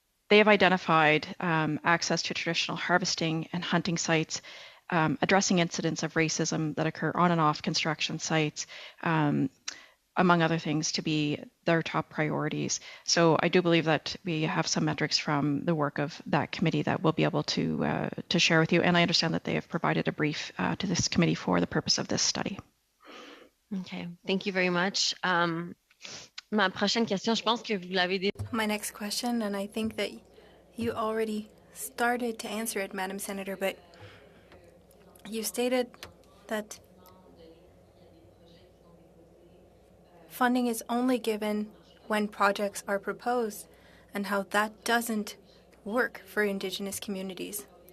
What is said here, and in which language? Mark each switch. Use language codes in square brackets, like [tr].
[en] They have identified access to traditional harvesting and hunting sites, addressing incidents of racism that occur on and off construction sites, among other things, to be their top priorities. So I do believe that we have some metrics from the work of that committee that we'll be able to share with you. And I understand that they have provided a brief to this committee for the purpose of this study. Okay, thank you very much. [fr] Ma prochaine question, je pense que vous l'avez dit. [en] My next question, and I think that you already started to answer it, Madam Senator, but you stated that funding is only given when projects are proposed and how that doesn't work for Indigenous communities.